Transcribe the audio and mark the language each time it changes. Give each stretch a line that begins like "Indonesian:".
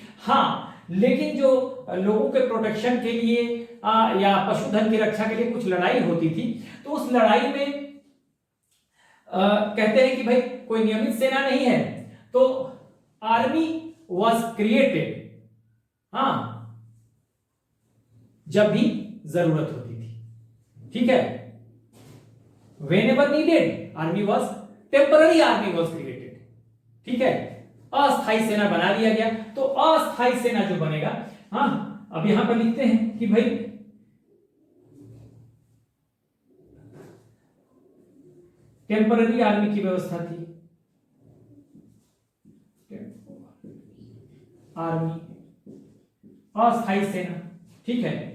Hindi: हाँ, लेकिन जो लोगों के प्रोटेक्शन के लिए या पशुधन की रक्षा के लिए कुछ लड़ाई होती थी, तो उस लड़ाई में कहते हैं कि भाई कोई नियमित सेना नहीं है, तो
English: army was created,
Hindi: हाँ, जब भी जरूरत होती थी, ठीक है।
English: Whenever needed, army was temporary army was created,
Hindi: ठीक है। अस्थायी सेना बना दिया गया, तो अस्थायी सेना जो बनेगा, हाँ, अब यहां पर लिखते हैं कि भाई टेम्पररी आर्मी की व्यवस्था थी, आर्मी अस्थायी सेना, ठीक है।